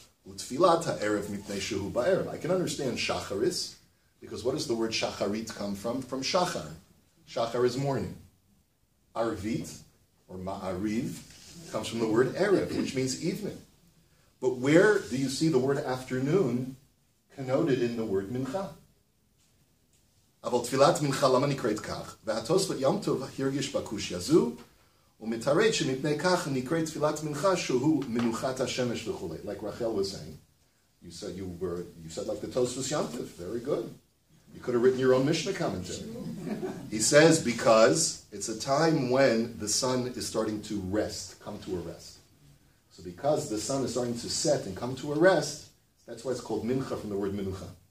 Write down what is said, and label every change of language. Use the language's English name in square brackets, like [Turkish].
[Hebrew] Utfilat ha'erev mipnei shehu ba'erev. [English] I can understand shacharis, because what does the word shacharit come from? From shachar. Shachar is morning. Arvit, or ma'ariv, comes from the word erev, which means evening. But where do you see the word afternoon connoted in the word mincha? [Hebrew] אבל תפילת מנחה למה נקראת כך? והתוספות יום טוב הרגיש בקושיה זו, ומתרד שמפני כך נקראת תפילת מנחה שהוא מנוחת השמש וכו'. [English] Like Rachel was saying. You said like the Tosfos Yom Tov. Very good. You could have written your own Mishnah commentary. He says because it's a time when the sun is starting to rest, come to a rest. So because the sun is starting to set and come to a rest, that's why it's called mincha from the word minucha.